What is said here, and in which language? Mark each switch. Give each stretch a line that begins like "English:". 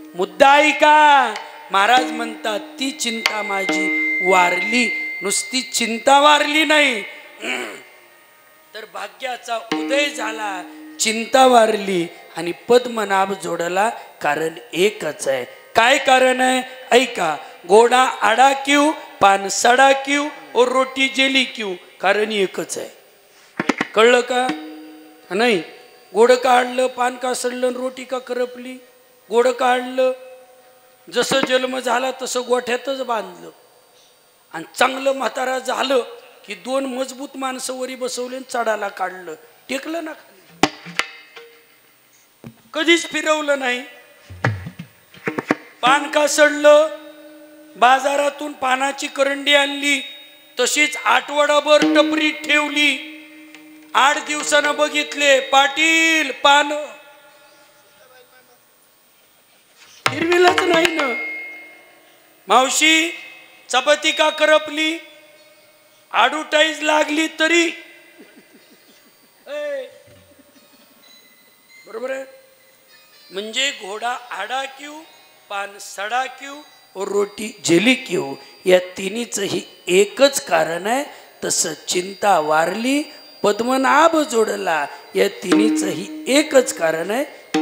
Marathi: मुद्दा ऐका, महाराज म्हणतात ती चिंता माझी वारली. नुसती चिंता वारली नाही तर भाग्याचा उदय झाला. चिंता वारली आणि पद्मनाभ जोडला. कारण एकच आहे. काय कारण आहे ऐका.
Hindi: घोडा आडा क्यू, पान सडा क्यू और रोटी जेली क्यू.
Marathi: कारण एकच आहे. कळलं का नाही? घोडं काढलं, पान का सडलं, रोटी का करपली. घोडं काढलं, जसं जन्म झाला तसं गोठ्यातच बांधलं, आणि चांगलं म्हातारा झालं की 2 मजबूत माणसं वरी बसवले, चढाला काढलं, टेकलं ना खाली, कधीच फिरवलं नाही. पान का सडलं, बाजारातून पानाची करंडी आणली, तशीच आठवडाभर टपरीत ठेवली. 8 दिवसानं बघितले, पाटील पान हिरविलच नाही ना. मावशी चपाती का करपली, ॲडव्हर्टाईज लागली तरी बरोबर आहे. म्हणजे
Hindi: घोडा आडा क्यू, पान सडा क्यू और रोटी जेली क्यू.
Marathi: या तिन्हीचंही एकच कारण आहे. तसं चिंता वारली, पद्मनाभ जोडला. या तिन्हीचंही एकच कारण आहे.